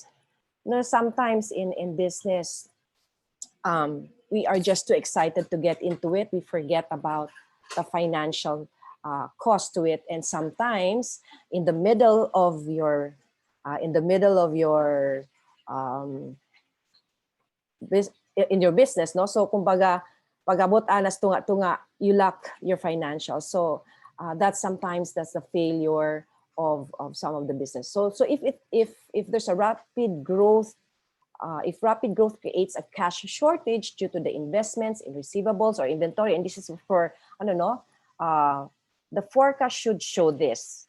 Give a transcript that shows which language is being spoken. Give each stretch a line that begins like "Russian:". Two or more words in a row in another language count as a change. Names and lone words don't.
English: You know, sometimes in business, we are just too excited to get into it. We forget about the financial cost to it, and sometimes in the middle of your in your business, no. So
Filipino: kumbaga pag-abot anas tunga
English: you lack your financials. So that's the failure of some of the business. So if there's a rapid growth. If rapid growth creates a cash shortage due to the investments in receivables or inventory, and this is for, I don't know, the forecast should show this.